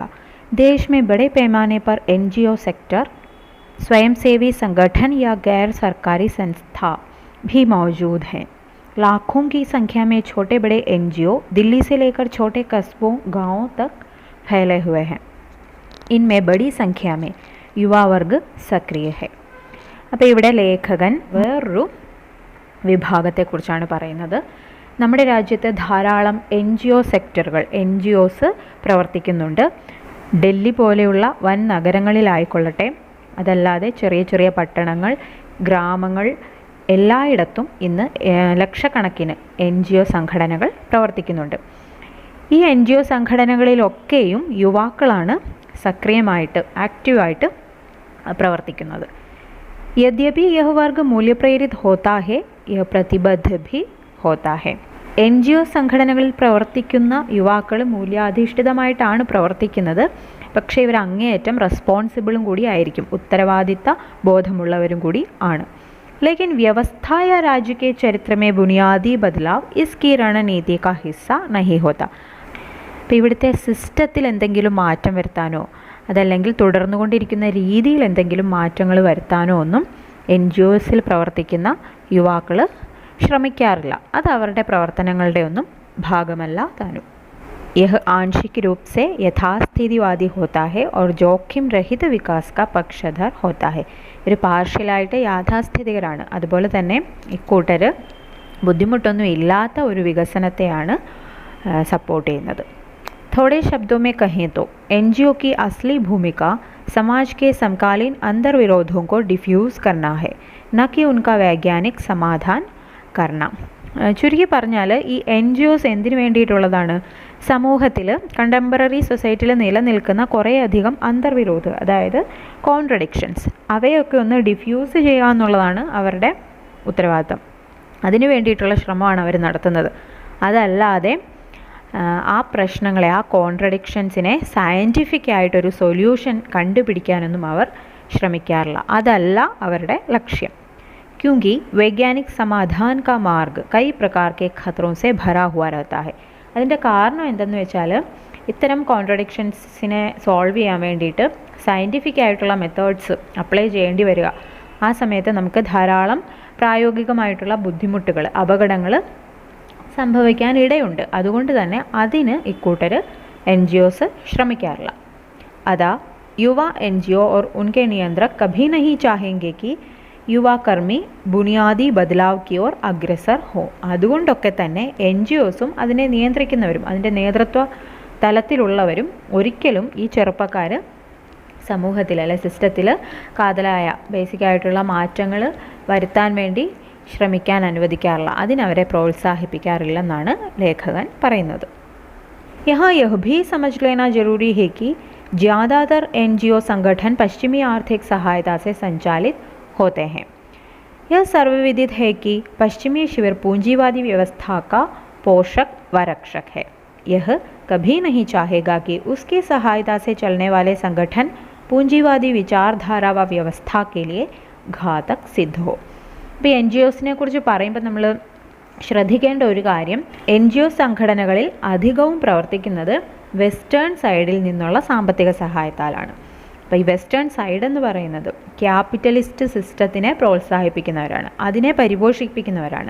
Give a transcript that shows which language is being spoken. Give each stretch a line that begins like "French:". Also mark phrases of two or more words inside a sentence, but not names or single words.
Hindi: देश में बड़े पैमाने पर एनजीओ सेक्टर, स्वयंसेवी संगठन या गैर सरकारी संस्था भी मौजूद हैं. लाखों की संख्या में छोटे बड़े एनजीओ दिल्ली से लेकर छोटे कस्बों गांवों तक फैले हुए हैं. इनमें बड़ी संख्या में युवा वर्ग सक्रिय है.
Malayalam: അപ്പോൾ ഇവിടെ ലേഖകൻ വേറൊരു വിഭാഗത്തെക്കുറിച്ചാണ് പറയുന്നത്. നമ്മുടെ രാജ്യത്ത് ധാരാളം സെക്ടറുകൾ NGOs പ്രവർത്തിക്കുന്നുണ്ട്. ഡൽഹി പോലെയുള്ള വൻ നഗരങ്ങളിലായിക്കൊള്ളട്ടെ, അതല്ലാതെ ചെറിയ ചെറിയ പട്ടണങ്ങൾ, ഗ്രാമങ്ങൾ, എല്ലായിടത്തും ഇന്ന് ലക്ഷക്കണക്കിന് NGO സംഘടനകൾ പ്രവർത്തിക്കുന്നുണ്ട്. ഈ NGO സംഘടനകളിലൊക്കെയും യുവാക്കളാണ് സക്രിയമായിട്ട് ആക്റ്റീവായിട്ട് പ്രവർത്തിക്കുന്നത്.
Hindi: यद्यपि यह वर्ग मूल्य प्रेरित होता है, यह प्रतिबद्ध भी होता है.
Malayalam: NGO സംഘടനകളിൽ പ്രവർത്തിക്കുന്ന യുവാക്കൾ മൂല്യാധിഷ്ഠിതമായിട്ടാണ് പ്രവർത്തിക്കുന്നത്. പക്ഷേ ഇവർ അങ്ങേയറ്റം റെസ്പോൺസിബിളും കൂടി ആയിരിക്കും, ഉത്തരവാദിത്ത ബോധമുള്ളവരും കൂടി ആണ്.
Hindi: लेकिन व्यवस्था या राज्य के चरित्र में बुनियादी बदलाव इसकी रणनीति का हिस्सा नहीं होता.
Malayalam: അപ്പോൾ ഇവിടുത്തെ സിസ്റ്റത്തിൽ എന്തെങ്കിലും മാറ്റം വരുത്താനോ അതല്ലെങ്കിൽ തുടർന്നുകൊണ്ടിരിക്കുന്ന രീതിയിൽ എന്തെങ്കിലും മാറ്റങ്ങൾ വരുത്താനോ ഒന്നും NGOസിൽ പ്രവർത്തിക്കുന്ന യുവാക്കൾ ശ്രമിക്കാറില്ല. അത് അവരുടെ പ്രവർത്തനങ്ങളുടെ ഒന്നും ഭാഗമല്ല താനും.
Hindi: यह आंशिक रूप से यथास्थितिवादी होता है और जोखिम रहित विकास का पक्षधर होता है.
Malayalam: ഒരു പാർഷ്യലായിട്ട് യാഥാസ്ഥിതികരാണ്. അതുപോലെ തന്നെ ഇക്കൂട്ടർ ബുദ്ധിമുട്ടൊന്നും ഇല്ലാത്ത ഒരു വികസനത്തെയാണ് സപ്പോർട്ട് ചെയ്യുന്നത്.
Hindi: थोड़े शब्दों में कहें तो NGO की असली भूमिका समाज के समकालीन अंतर्विरोधों को डिफ्यूज़ करना है, न कि उनका वैज्ञानिक समाधान करना.
Malayalam: ചുരുക്കി പറഞ്ഞാൽ ഈ NGOs എന്തിനു വേണ്ടിയിട്ടുള്ളതാണ്? സമൂഹത്തിൽ
English: contemporary society
Malayalam: നിലനിൽക്കുന്ന കുറേയധികം അന്തർവിരോധം, അതായത് കോൺട്രഡിക്ഷൻസ്, അവയൊക്കെ ഒന്ന് ഡിഫ്യൂസ് ചെയ്യുക എന്നുള്ളതാണ് അവരുടെ ഉത്തരവാദിത്തം. അതിനു വേണ്ടിയിട്ടുള്ള ശ്രമമാണ് അവർ നടത്തുന്നത്. അതല്ലാതെ ആ പ്രശ്നങ്ങളെ, ആ കോൺട്രഡിക്ഷൻസിനെ സയൻറ്റിഫിക് ആയിട്ടൊരു സൊല്യൂഷൻ കണ്ടുപിടിക്കാനൊന്നും അവർ ശ്രമിക്കാറില്ല. അതല്ല അവരുടെ ലക്ഷ്യം.
Hindi: क्योंकि वैज्ञानिक समाधान का मार्ग कई प्रकार के खतरों से भरा हुआ रहता है.
Malayalam: അതിൻ്റെ കാരണം എന്തെന്ന് വെച്ചാൽ, ഇത്തരം കോൺട്രഡിക്ഷൻസിനെ സോൾവ് ചെയ്യാൻ വേണ്ടിയിട്ട് സയൻറ്റിഫിക് ആയിട്ടുള്ള
English: methods apply
Malayalam: ചെയ്യേണ്ടി വരിക. ആ സമയത്ത് നമുക്ക് ധാരാളം പ്രായോഗികമായിട്ടുള്ള ബുദ്ധിമുട്ടുകൾ, അപകടങ്ങൾ സംഭവിക്കാൻ ഇടയുണ്ട്. അതുകൊണ്ട് തന്നെ അതിന് ഇക്കൂട്ടർ NGOs ശ്രമിക്കാറില്ല.
Hindi: അതാ യുവ NGO और उनके नियंत्रक कभी नहीं चाहेंगे कि युवाकर्मी बुनियादी बदलाव की ओर अग्रसर हो.
Malayalam: അതുകൊണ്ടൊക്കെ തന്നെ NGOസും അതിനെ നിയന്ത്രിക്കുന്നവരും അതിൻ്റെ നേതൃത്വ തലത്തിലുള്ളവരും ഒരിക്കലും ഈ ചെറുപ്പക്കാർ സമൂഹത്തിൽ അല്ലെ സിസ്റ്റത്തിൽ കാതലായ ബേസിക്കായിട്ടുള്ള മാറ്റങ്ങൾ വരുത്താൻ വേണ്ടി ശ്രമിക്കാൻ അനുവദിക്കാറില്ല, അതിനവരെ പ്രോത്സാഹിപ്പിക്കാറില്ലെന്നാണ് ലേഖകൻ പറയുന്നത്.
Hindi: यहाँ यह भी समझ लेना जरूरी है कि ज़्यादातर NGO संगठन पश्चिमी आर्थिक सहायता से संचालित होते हैं. यह सर्वविदित है कि पश्चिमी शिविर पूंजीवादी व्यवस्था का पोषक व रक्षक है. यह कभी नहीं चाहेगा कि उसकी सहायता से चलने वाले संगठन पूंजीवादी विचारधारा व व्यवस्था के लिए घातक सिद्ध हो.
Malayalam: ഇപ്പോൾ NGOസിനെ കുറിച്ച് പറയുമ്പോൾ നമ്മൾ ശ്രദ്ധിക്കേണ്ട ഒരു കാര്യം, NGO സംഘടനകളിൽ അധികവും പ്രവർത്തിക്കുന്നത് വെസ്റ്റേൺ സൈഡിൽ നിന്നുള്ള സാമ്പത്തിക സഹായത്താലാണ്. അപ്പോൾ ഈ
English: western side
Malayalam: എന്ന് പറയുന്നത് ക്യാപിറ്റലിസ്റ്റ് സിസ്റ്റത്തിനെ പ്രോത്സാഹിപ്പിക്കുന്നവരാണ്, അതിനെ പരിപോഷിപ്പിക്കുന്നവരാണ്.